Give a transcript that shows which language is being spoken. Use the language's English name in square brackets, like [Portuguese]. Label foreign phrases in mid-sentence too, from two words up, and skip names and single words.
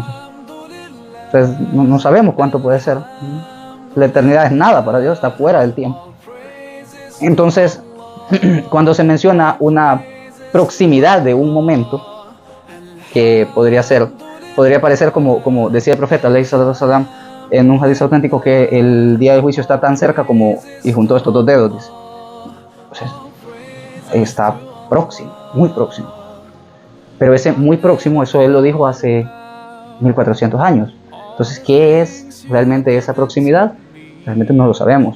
[Spanish] Entonces, no sabemos cuánto puede ser. La eternidad es nada para Dios, está fuera del tiempo. Entonces, cuando se menciona una proximidad de un momento, que podría parecer como decía el profeta [Arabic] عليه الصلاة والسلام [Spanish] en un hadith auténtico, que el día del juicio está tan cerca como y juntó estos 2 dedos, dice. Entonces, está próximo, muy próximo. Pero ese muy próximo, eso él lo dijo hace 1400 años. Entonces, ¿qué es realmente esa proximidad? Realmente no lo sabemos.